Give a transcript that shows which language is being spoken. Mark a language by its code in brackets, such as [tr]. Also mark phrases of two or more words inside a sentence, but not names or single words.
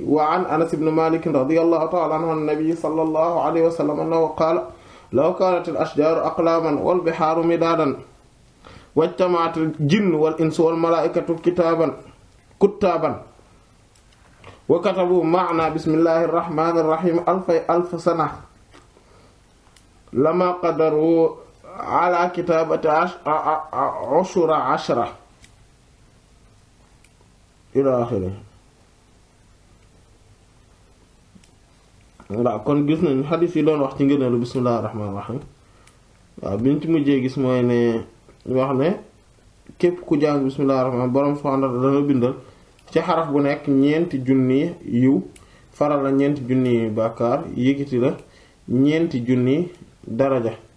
[ar] وعن أنس بن مالك رضي الله تعالى عنه عن النبي صلى الله عليه وسلم أنه قال لو كانت الأشجار أقلاما والبحار مدادا واجتمعت الجن والإنس والملائكة كتابا وكتبوا معنى بسم الله الرحمن الرحيم ألف سنة لما قدروا على كتابة عشر إلى آخره. [wo] waaw kon gis nañu xadiis yi doon wax ci ngëneelu [ar] بسم الله الرحمن الرحيم. [wo] waaw biñ ci mujjee gis mooy ne wax ne képp ku jàng [ar] بسم الله الرحمن [wo] borom [ar] سبحانه وتعالى [wo] dana bindal ci xaraf bu nekk ñeenti junni yiw, faral la ñeenti junni bàkkaar, yëkkati la ñeenti junni daraja.